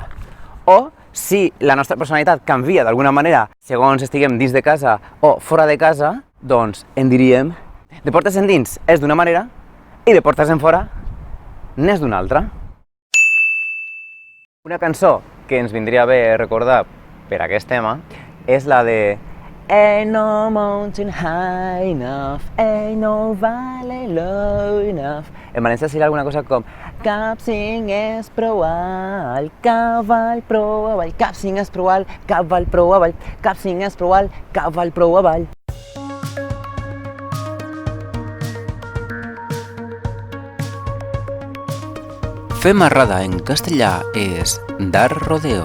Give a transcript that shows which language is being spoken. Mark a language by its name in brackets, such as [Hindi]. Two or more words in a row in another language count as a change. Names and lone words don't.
[Catalan] O si la nostra personalitat canvia d'alguna manera segons estiguem dins de casa o fora de casa, doncs en diríem de portes endins és d'una manera i de portes enfora n'és d'una altra. Una cançó que ens vindria bé recordar per aquest tema és la de [English] Ain't no mountain high enough, ain't no valley low enough. [Catalan] En valencià seria alguna cosa com cap cinc és prou alt, cavall prou avall, cap cinc és prou alt, cavall prou avall, cap cinc és prou alt, cavall prou avall. fer marrada en castellà és [Spanish] dar rodeo.